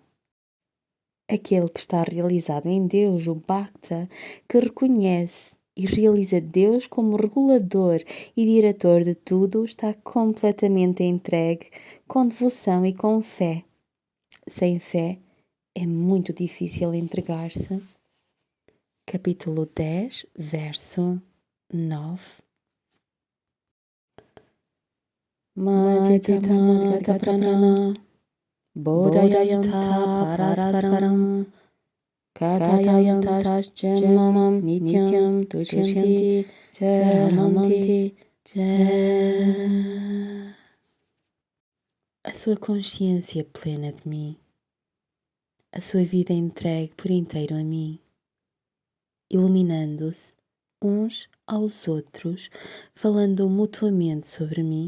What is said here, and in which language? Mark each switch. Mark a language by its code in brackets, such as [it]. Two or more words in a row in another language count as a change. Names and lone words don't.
[pt] Aquele que está realizado em Deus, o Bhakta, que reconhece e realiza Deus como regulador e diretor de tudo, está completamente entregue, com devoção e com fé. Sem fé é muito difícil entregar-se. Capítulo 10, verso 9. [sa] Majita Madhgata Prana Bodhayanta Parasparam Katayantas Jemam Nityam Tushyanti Charamanti. [pt] A sua consciência plena de mim a sua vida é entregue por inteiro a mim, iluminando-se uns aos outros, falando mutuamente sobre mim.